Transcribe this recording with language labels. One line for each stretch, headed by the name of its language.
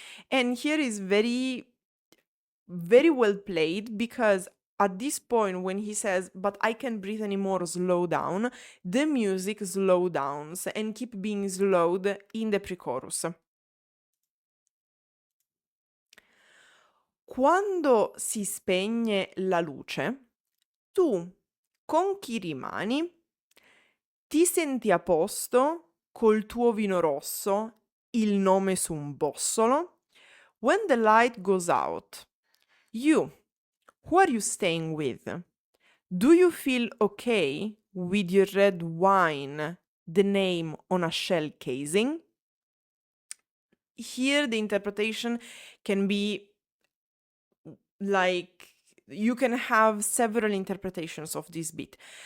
English: And here is very, very well played because at this point when he says, but I can't breathe anymore, slow down, the music slow downs and keep being slowed in the pre-chorus.
Italian: Quando si spegne la luce, tu con chi rimani? Ti senti a posto col tuo vino rosso, il nome su un bossolo?
English: When the light goes out, you, who are you staying with? Do you feel okay with your red wine, the name on a shell casing? Here, the interpretation can be like you can have several interpretations of this bit.